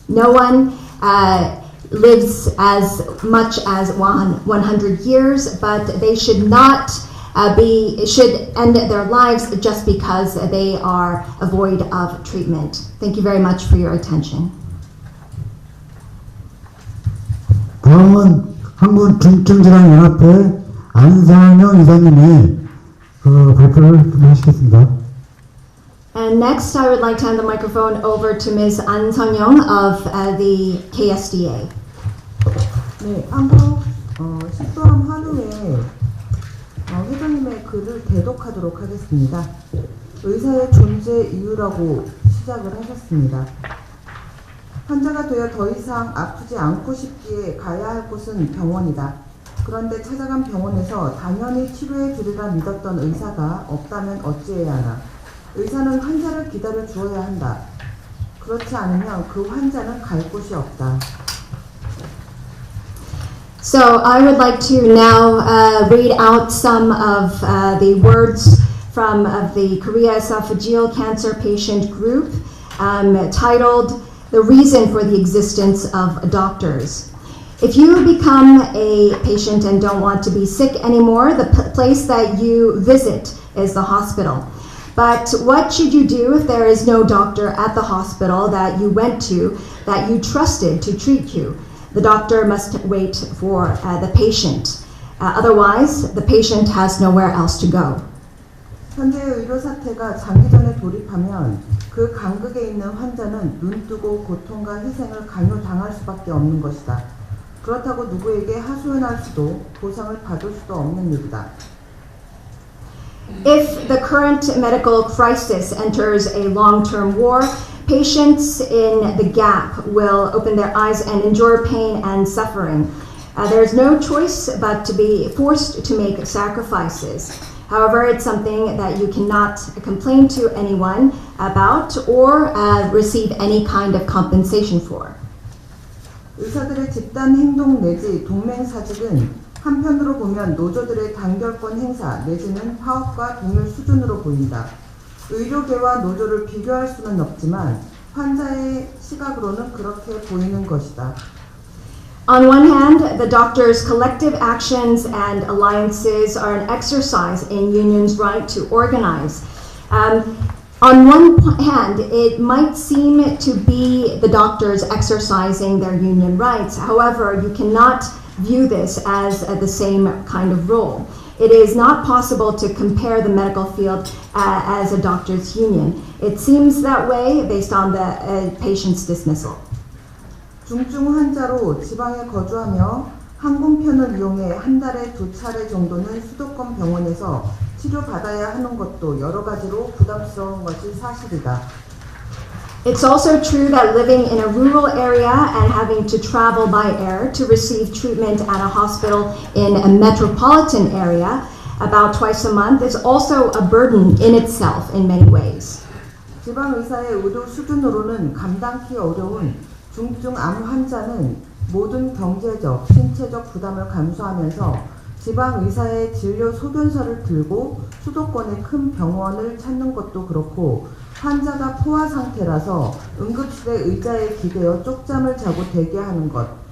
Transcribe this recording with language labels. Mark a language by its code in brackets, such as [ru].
[en] No one lives as much as 100 years, but they should not should end their lives just because they are void of treatment. Thank you very much for your attention. [ko] 다음은 한국중증질환연합회 안상영 이사님이 발표를 하시겠습니다. [en] And next, I would like to hand the microphone over to Ms. An Sung-young of the KSDA. [ko] 네, 한국 식도암 환우회 회장님의 글을 대독하도록 하겠습니다. 의사의 존재 이유라고 시작을 하셨습니다. 환자가 되어 더 이상 아프지 않고 싶기에 가야 할 곳은 병원이다. 그런데 찾아간 병원에서 당연히 치료해 주리라 믿었던 의사가 없다면 어찌해야 하나. 의사는 환자를 기다려 주어야 한다. 그렇지 않으면 그 환자는 갈 곳이 없다. [en] So I would like to now read out some of the words from the Korea Esophageal Cancer Patient Group titled The Reason for the Existence of Doctors. If you become a patient and don't want to be sick anymore, the place that you visit is the hospital. But what should you do if there is no doctor at the hospital that you went to, that you trusted to treat you? The doctor must wait for the patient. Otherwise, the patient has nowhere else to go. [ko] 현재의 의료 사태가 장기전에 돌입하면 그 간극에 있는 환자는 눈뜨고 고통과 희생을 강요당할 수밖에 없는 것이다. 그렇다고 누구에게 하소연할 수도 보상을 받을 수도 없는 일이다. [en] If the current medical crisis enters a long-term war, patients in the gap will open their eyes and endure pain and suffering. There is no choice but to be forced to make sacrifices. However, it's something that you cannot complain to anyone about or receive any kind of compensation for. [ko] 의사들의 집단 행동 내지 동맹 사직은 한편으로 보면 노조들의 단결권 행사 내지는 파업과 동일 수준으로 보인다. 의료계와 노조를 비교할 수는 없지만 환자의 시각으로는 그렇게 보이는 것이다. [en] On one hand, the doctors' collective actions and alliances are an exercise in unions' right to organize. On one hand, it might seem to be the doctors exercising their union rights. However, you cannot view this as the same kind of role. It is not possible to compare the medical field as a doctor's union. It seems that way based on the patient's dismissal. [ko] 중증 환자로 지방에 거주하며 항공편을 이용해 한 달에 2차례 정도는 수도권 병원에서 치료받아야 하는 것도 여러 가지로 부담스러운 것이 사실이다. [en] It's also true that living in a rural area and having to travel by air to receive treatment at a hospital in a metropolitan area about twice a month is also a burden in itself in many ways. [ko] 지방 의사의 의료 수준으로는 감당하기 어려운 중증 암 환자는 모든 경제적, 신체적 부담을 감수하면서 지방 의사의 진료 소견서를 들고 수도권의 큰 병원을 찾는 것도 그렇고 환자가 포화 상태라서 응급실에 의자에 기대어 쪽잠을 자고 대기하는 것,